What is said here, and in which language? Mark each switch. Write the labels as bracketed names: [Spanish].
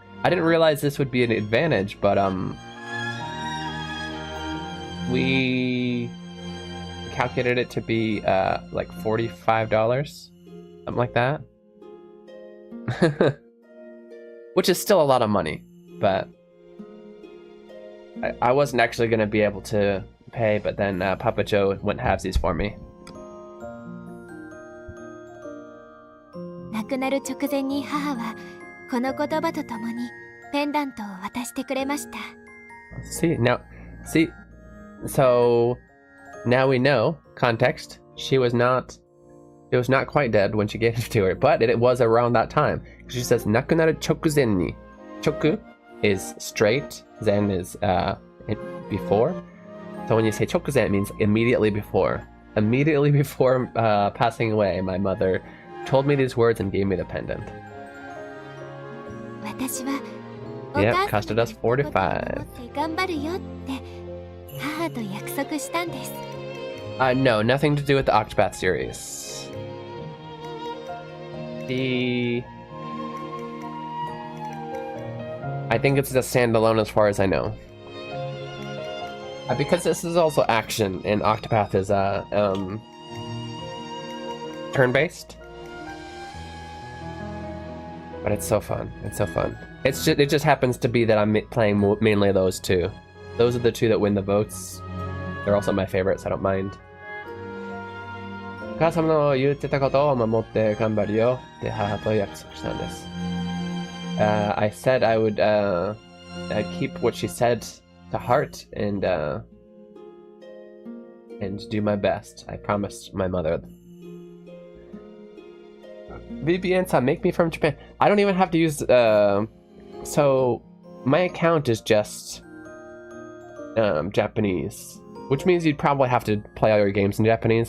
[English] I didn't realize this would be an advantage, but we calculated it to be like $45, something like that. Which is still a lot of money, but I wasn't actually going to be able to pay, but then Papa Joe went halvesies for me. [Japanese] 亡くなる直前に母はこの言葉とともにペンダントを渡してくれました。 [English] So now we know context. She was not quite dead when she gave it to her, but it was around that time. She says [Japanese] 亡くなる直前に. [English] Choku is straight, zen is before. So when you say chokuzen, it means immediately before. Immediately before passing away, my mother told me these words and gave me the pendant. Yep, costed us $45. No, nothing to do with the Octopath series. I think it's a standalone as far as I know. Because this is also action, and Octopath is turn-based. But it's so fun. It's so fun. It just happens to be that I'm playing mainly those two. Those are the two that win the votes. They're also my favorites, so I don't mind. [Japanese] お母様の言ってたことを守って頑張るよって母と約束したんです。 [English] I said I would keep what she said to heart and do my best. I promised my mother. VPN make me from Japan. I don't even have to use so my account is just Japanese, which means you'd probably have to play all your games in Japanese.